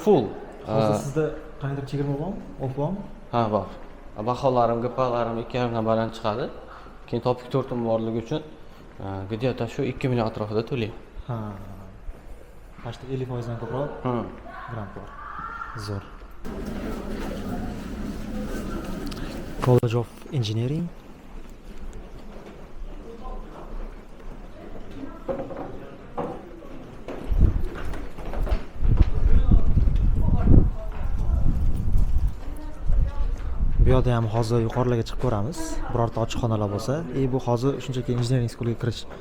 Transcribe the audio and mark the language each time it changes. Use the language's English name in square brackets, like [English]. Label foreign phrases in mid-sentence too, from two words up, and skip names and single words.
[Uzbek] Hozir sizda qanday chegirma bormi? Off bormi? Bor. baholarim, gpalarim 2,5 dan baland chiqadi. Keyin topik tortim borligi uchun где-то shu 2 million atrofida to'layman. Ha. Почти 50% dan ko'proq grant bor. Zo'r. College of Engineering. Bu yerda ham hozir yuqorilarga chiqib ko'ramiz. Birorta ochiq xonalar bo'lsa, bu hozir shunchaki injiniring schoolga kirish.